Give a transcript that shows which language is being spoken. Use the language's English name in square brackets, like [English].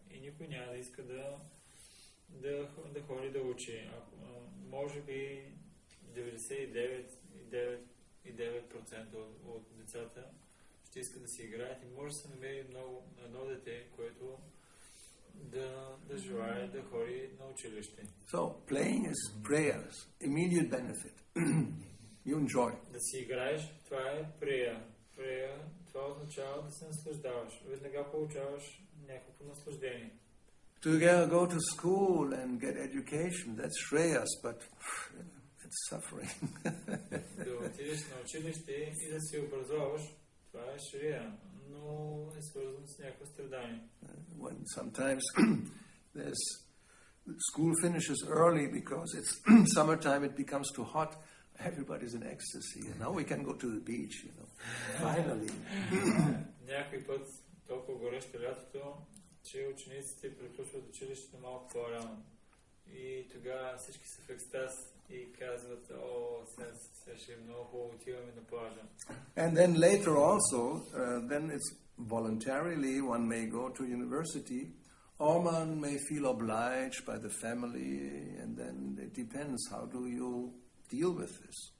[Bulgarian] И никой няма да иска да ходи да учи. Може би 99,9% от децата ще искат да си играят и може да се намери едно дете, което да желае да ходи на училище. [English] So, playing is prayers, immediate benefit. You enjoy. [Bulgarian] Да си играеш, това е прея. Прея, това означава да се наслаждаваш. Веднага получаваш някакво наслаждение. [English] To go to school and get education, that's shreyas, but it's suffering. [Bulgarian] Да отидеш на училище и да се образоваш, това е шрея, но е свързано с някакво страдание. [English] When sometimes school finishes early because it's summertime, it becomes too hot. Everybody's in ecstasy, and now we can go to the beach, you know. Finally. [Bulgarian] Някой път толкова горещо лятото, че учениците приключват училището малко по-рано. И тогава всички са в екстаз и казват, сега ще е много хубаво, отиваме на плажа. [English] And then later also, then it's voluntarily, one may go to university, or one may feel obliged by the family, and then it depends, how do you deal with this?